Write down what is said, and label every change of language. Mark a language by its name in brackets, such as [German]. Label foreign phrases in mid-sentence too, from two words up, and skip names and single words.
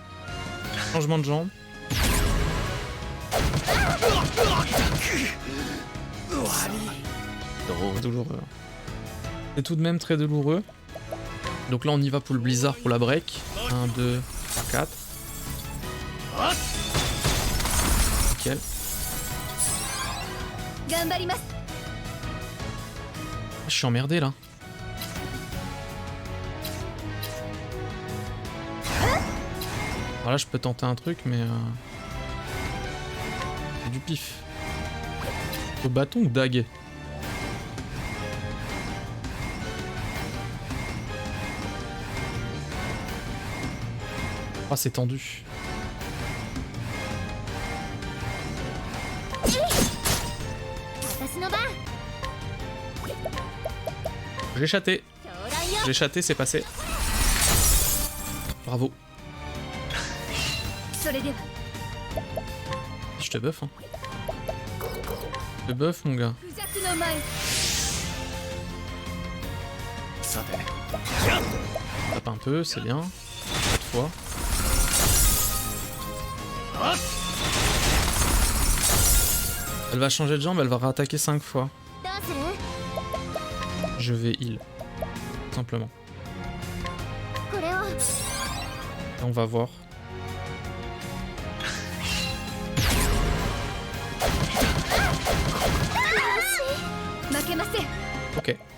[French] Changement de jambe. Douloureux. C'est tout de même très douloureux. Donc là on y va pour le blizzard pour la break. 1, 2, 4. Nickel. [Japanese] 頑張ります [French] Je suis emmerdé là. Alors là je peux tenter un truc mais... c'est du pif. Au bâton ou dague? Ah c'est tendu. J'ai chaté. J'ai chaté, c'est passé. Bravo. [Japanese] それでは [French] Je te buff hein. Je te buff mon gars. [Japanese] 不弱の舞さて [French] Tape un peu, c'est bien. Cette fois. Elle va changer de jambe, elle va réattaquer 5 fois. [Japanese] どうする？ [French] Je vais heal. Tout simplement. [Japanese] これを [French] Et on va voir. Ok.